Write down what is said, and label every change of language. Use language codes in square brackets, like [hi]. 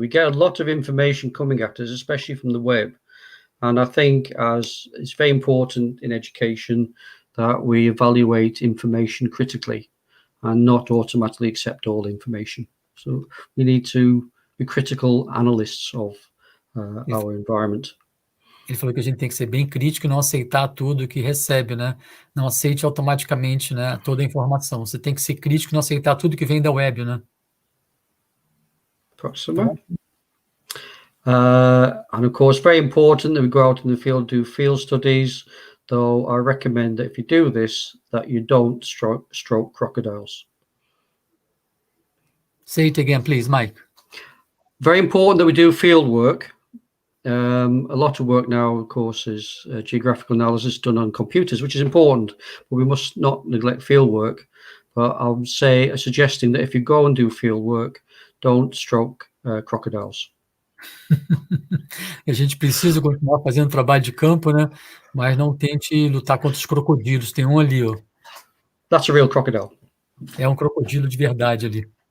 [en] We get a lot of information coming at us, especially from the web. And I think as it's very important in education that we evaluate information critically and not automatically accept all information. So we need to be critical analysts of our environment. [pt] Ele falou que a gente tem que ser bem crítico e não aceitar tudo que recebe, né? Não aceite automaticamente, né, toda a informação. Você tem que ser crítico e não aceitar tudo que vem da web, né? Próxima. [en] And of course, very important that we go out in the field, do field studies, though I recommend that if you do this, that you don't stroke crocodiles. Say it again, please, Mike. Very important that we do field work. A lot of work now, of course, is geographical analysis done on computers, which is important, but we must not neglect field work. But I would say, suggesting that if you go and do field work, don't stroke crocodiles. [pt] A gente precisa continuar fazendo trabalho de campo, né? Mas não tente lutar contra os crocodilos. Tem um ali, ó. [en] That's a real crocodile. [pt] É um crocodilo de verdade ali.